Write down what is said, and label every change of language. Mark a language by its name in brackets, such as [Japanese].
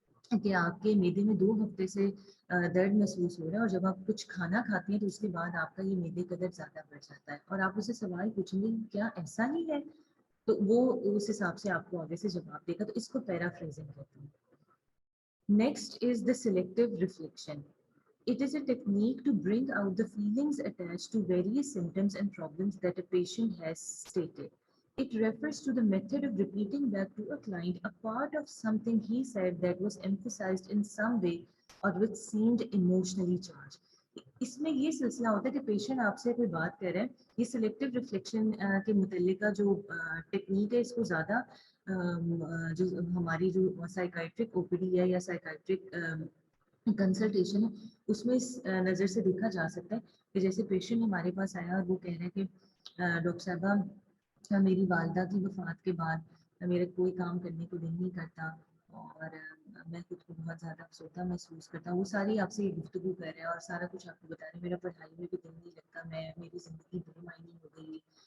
[Urdu] کہ آپ کے میدے میں 2 ہفتے سے درد محسوس ہو رہا ہے اور جب آپ کچھ کھانا کھاتے ہیں تو اس کے بعد آپ کا یہ میدے کا درد زیادہ بڑھ جاتا ہے اور آپ اسے سوال پوچھیں گے کیا ایسا ہی ہے، تو وہ اس حساب سے آپ کو آگے سے جواب دے گا، تو اس کو پیرافریزنگ کہتے ہیں. [English] Next is the selective reflection. It is a technique to bring out the feelings attached to various symptoms and problems that a patient has stated. It refers to the method of repeating back to a client a part of something he said that was emphasized in some way or which seemed emotionally charged. [Urdu] اس میں یہ سلسلہ ہوتا ہے کہ patient آپ سے کوئی بات کر رہے ہیں، یہ سلیکٹیو ریفلیکشن کے متعلقہ جو ٹیکنیک ہے اس کو زیادہ جو ہماری جو سائیکائٹرک او پی ڈی ہے یا سائیکائٹرک کنسلٹیشن ہے اس میں اس نظر سے دیکھا جا سکتا ہے کہ جیسے پیشنٹ ہمارے پاس آیا اور وہ کہہ رہے ہیں کہ ڈاکٹر صاحبہ میری والدہ کی وفات کے بعد میرا کوئی کام کرنے کو دل نہیں کرتا اور میں خود کو بہت زیادہ افسردہ محسوس کرتا ہوں. وہ ساری آپ سے گفتگو کر رہے ہیں اور سارا کچھ آپ کو بتا رہے ہیں، میرا پڑھائی میں بھی دل نہیں لگتا، میری زندگی بے معنی ہو گئی ہے.